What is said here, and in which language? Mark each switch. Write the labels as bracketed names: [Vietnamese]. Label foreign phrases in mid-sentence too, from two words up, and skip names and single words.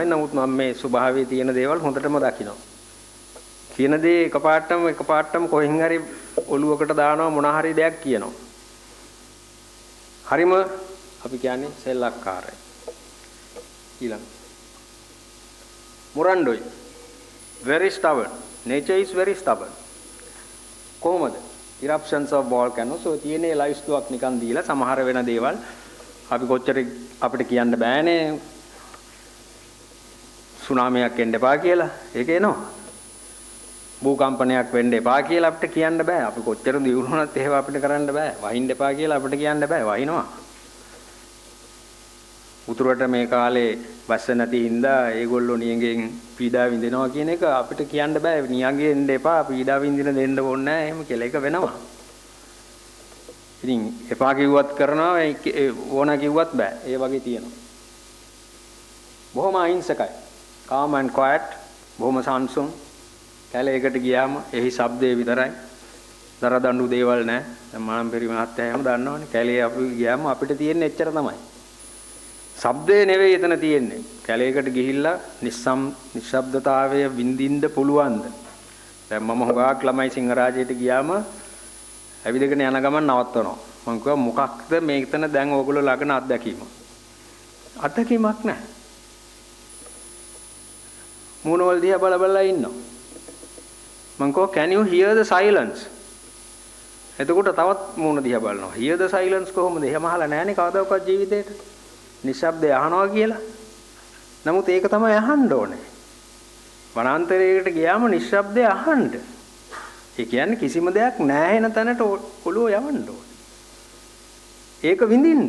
[Sinhala] නමුත් මම මේ ස්වභාවයේ තියෙන දේවල් හොඳටම දකිනවා. කියන දේ එකපාරටම කොහෙන් හරි ඔලුවකට දානවා මොන හරි දෙයක් කියනවා. හරිම අපි කියන්නේ සෙල්ලක්කාරයි. ඊළඟ මොරන්ඩෝයි [English] very stubborn. Nature is very stubborn. [Sinhala] කොහොමද? [English] eruptions of volcanoes. [Sinhala] so තියෙන්නේ ලයිව් ස්තුවක් නිකන් දීලා සමහර වෙන දේවල් අපි කොච්චර අපිට කියන්න බෑනේ. සුනාමියක් එන්න එපා කියලා. ඒක එනවා. භූකම්පනයක් වෙන්න එපා කියලා අපිට කියන්න බෑ. අපි කොච්චර දියුණුවනත් එහෙම අපිට කරන්න බෑ. වහින්න එපා කියලා අපිට කියන්න බෑ. වහිනවා. උතුරට මේ කාලේ බස්ස නැති හින්දා ඒගොල්ලෝ නියඟෙන් පීඩා විඳිනවා කියන එක අපිට කියන්න බෑ. නියඟෙන් දෙන්න එපා, පීඩා විඳින දෙන්න ඕනේ නැහැ. එහෙම කියලා එක වෙනවා. ඉතින් එපා කිව්වත් කරනවා, ඕන කිව්වත් බෑ. ඒ වගේ තියෙනවා. බොහොම අහිංසකයි. [English] calm and quiet, [Sinhala] බොහොම සංසුන්. කැලේකට ගියාම එහි ශබ්දේ විතරයි. දරදඬු දේවල් නැහැ. දැන් මානම්පෙරි මහත්තයා එහෙම දන්නවනේ. කැලේ අපි ගියාම අපිට තියෙන්නේ එච්චර තමයි. ශබ්දේ නෙවෙයි එතන තියෙන්නේ. කැලේකට ගිහිල්ලා නිශ්ශබ්දතාවය විඳින්න පුළුවන්ද? දැන් මම හුඟක් ළමයි සිංහරාජයට ගියාම ඇවිදගෙන යන ගමන් නවත්තනවා. මම කිව්වා මොකක්ද මේකතන දැන් ඕගොල්ලෝ ළඟන අත්දැකීම? අත්දැකීමක් නැහැ. මූණවල දිහා බල ඉන්නවා. මම කිව්වා [English] can you hear the silence? [Sinhala] එතකොට තවත් මූණ දිහා බලනවා. [English] hear the silence [Sinhala] කොහොමද? එහෙම අහලා නැහැනේ කවදාකවත් ජීවිතේට. නිශ්ශබ්දය අහනවා කියලා. නමුත් ඒක තමයි අහන්න ඕනේ. වනාන්තරයකට ගියාම නිශ්ශබ්දය අහන්න. ඒ කියන්නේ කිසිම දෙයක් නැහැ වෙන තැනට ඔළුව යවන්න ඕනේ. ඒක විඳින්න.